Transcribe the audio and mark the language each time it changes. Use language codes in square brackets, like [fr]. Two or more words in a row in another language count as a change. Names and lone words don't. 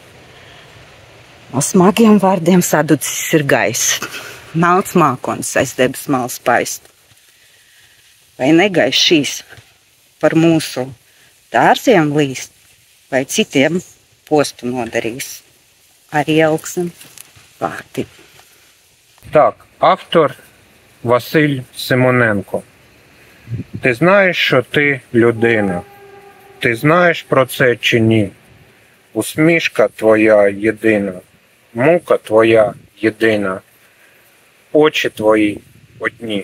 [lv] No smagiem vārdiem saducis ir gaiss. Melns mākonis aiz debes malas paist. Vai negaiss šīs par mūsu dārziem līst, vai citiem postu nodarīs? Arī elksim vārdi. [uk] Так, автор Василь Симоненко. Ти знаєш, що ти людина? Ти знаєш про це чи ні? Усмішка твоя єдина, мука твоя єдина, очі твої одні.